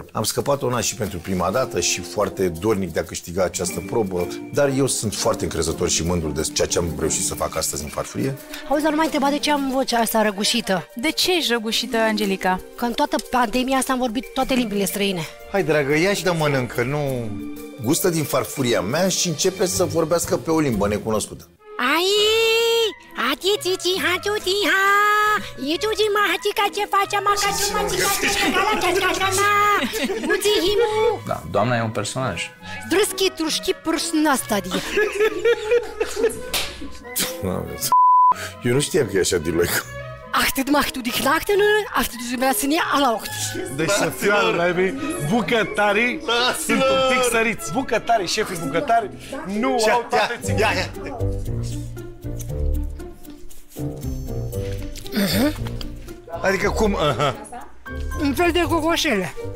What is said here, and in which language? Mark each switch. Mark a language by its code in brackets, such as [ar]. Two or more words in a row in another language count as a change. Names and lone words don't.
[ro] Am scăpat una și pentru prima dată și foarte dornic de a câștiga această probă, dar eu sunt foarte încrezător și mândru de ceea ce am reușit să fac astăzi în farfurie. Auzi, dar nu m-ai întrebat de ce am vocea asta răgușită. De ce ești răgușită, Angelica? Că în toată pandemia asta am vorbit toate limbile străine. Hai, dragă, ia și de mănâncă, nu... Gustă din farfuria mea și începe să vorbească pe o limbă necunoscută. Ai! Ati-ti-ti, ha-tu-ti-ha! I-tu-ti-ma, ha-ti-ca, ce face, ma-ca-tu-ma-ti-ca-tu-ma-ca-la-ca-ca-ca-na! Himu! Da, doamna e un personaj. Zdrăschi, trușchi, pârșna stadia. Eu nu știam că e așa de loică. Achtet machtu die Knachten, achtet du mir sind ja erlaubt. Deci să fiu bucătarii sunt un pic săriți. Bucătarii, șefii bucătari nu au toate țigările. Adică cum? Un fel de gogoșele.